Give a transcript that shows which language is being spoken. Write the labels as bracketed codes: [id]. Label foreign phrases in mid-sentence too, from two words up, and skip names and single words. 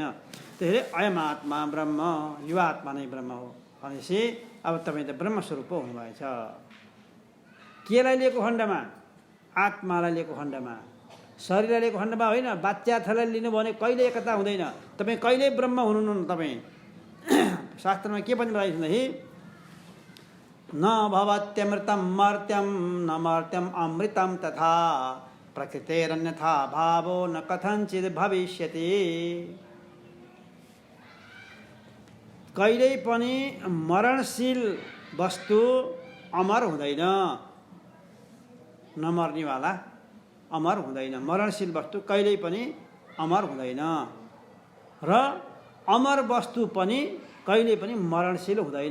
[ne] त्यसैले [sa] अयम आत्मा ब्रह्म, [ne] यो आत्मा नै ब्रह्म हो भनेपछि अब तपाईँ त ब्रह्मस्वरूप पो हुनुभएछ। केलाई लिएको खण्डमा? आत्मालाई लिएको खण्डमा। शरीरलाई लिएको खण्डमा होइन, बाच्यार्थलाई लिनु भने कहिले एकता हुँदैन। तपाईँ कहिले ब्रह्म हुनुहुन्न। तपाईँ शास्त्रमा के पनि बताइन्छ भने [sa] न भवत्यमृतम मर्त्यम न मर्त्यम अमृतम तथा प्रकृतेरन्यथा भावो न कथञ्चित् भविष्यति। [ne] कहिल्यै पनि मरणशील वस्तु अमर हुँदैन। नमर्नेवाला अमर हुँदैन। मरणशील वस्तु कहिल्यै पनि अमर हुँदैन र अमर वस्तु पनि कहिल्यै पनि मरणशील हुँदैन।